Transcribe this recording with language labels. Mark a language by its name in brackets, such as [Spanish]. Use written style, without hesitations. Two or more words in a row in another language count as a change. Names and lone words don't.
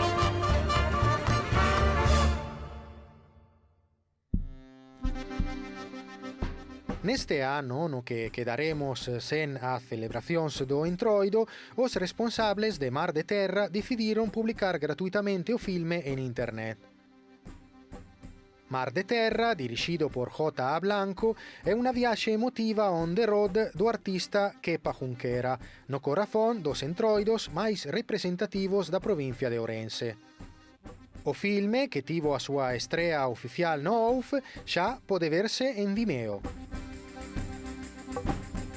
[Galician] Neste ano, no que quedaremos sen as celebracións do Entroido, os responsables de Mar de Terra decidiron publicar gratuitamente o filme en internet. Mar de Terra, dirixido por J.A. Blanco, é unha viaxe emotiva [English] on the road [Galician] do artista Kepa Junquera, no corazón dos entroidos máis representativos da provincia de Ourense. O filme, que tivo a súa estrea oficial no OUF, xa pode verse en Vimeo.